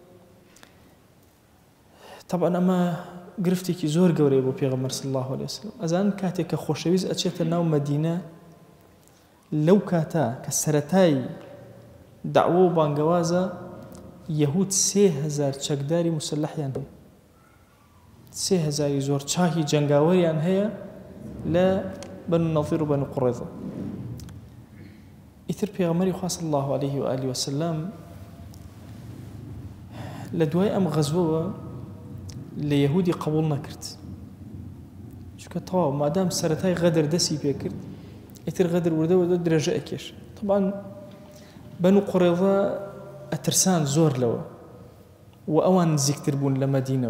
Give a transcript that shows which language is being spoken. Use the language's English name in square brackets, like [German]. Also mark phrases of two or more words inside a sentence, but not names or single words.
[Central Kurdish] طبعا ئەمە گرفتێکی زۆر گەورەی بۆ پێغەمبەر [Arabic] صلی الله عليه وسلم [Central Kurdish] ئەزان کاتێک کە خۆشەویست ئەچێتە ناو مەدینە لەو کاتە کە سەرەتای داعوە و بانگەوازە یەهود 3000 چەکداری مسلحیان هەیە 3000 زۆر چاکی جەنگاوەریان هەیە لە بەنو نەظیر و بەنو قوڕەیضە ئیتر پێغەمبەری خوا [Arabic] صلی الله عليه وآله وسلم [Central Kurdish] لە دوای ئەم غەزوەوە لە یەهودی قبول نەکرد چونکە تەواو مادام سەرەتای غەدر دەستی پێ کرد ئیتر غەدر وردەوە درێژە ئەکێش طبعاً بەنو قوڕەیضە ئەترسان زۆر لەوە و ئەوان نزیکتر بوون لە مەدینەوە